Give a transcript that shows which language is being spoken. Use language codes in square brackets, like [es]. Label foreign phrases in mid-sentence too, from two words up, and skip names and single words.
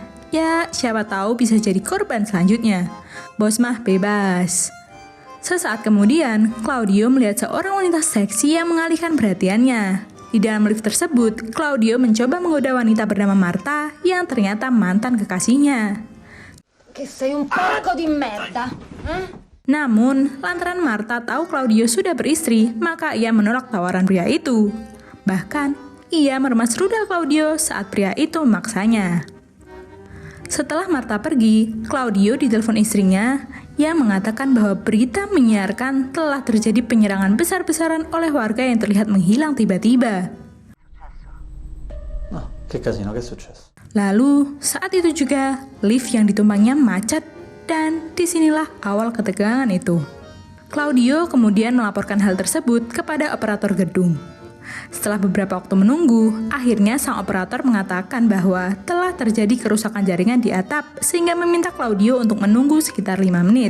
[id] Ya, siapa tahu bisa jadi korban selanjutnya. Bos mah bebas. Sesaat kemudian, Claudio melihat seorang wanita seksi yang mengalihkan perhatiannya. Di dalam lift tersebut, Claudio mencoba menggoda wanita bernama Marta yang ternyata mantan kekasihnya. [it] Che sei un porco di merda. [id] Namun, lantaran Marta tahu Claudio sudah beristri, maka ia menolak tawaran pria itu. Bahkan, ia meremas rudal Claudio saat pria itu memaksanya. Setelah Marta pergi, Claudio ditelepon istrinya yang mengatakan bahwa berita menyiarkan telah terjadi penyerangan besar-besaran oleh warga yang terlihat menghilang tiba-tiba. [it] No, che casino, che è successo? [id] Lalu, saat itu juga, lift yang ditumpangnya macet dan disinilah awal ketegangan itu. Claudio kemudian melaporkan hal tersebut kepada operator gedung. Setelah beberapa waktu menunggu, akhirnya sang operator mengatakan bahwa telah terjadi kerusakan jaringan di atap sehingga meminta Claudio untuk menunggu sekitar 5 menit.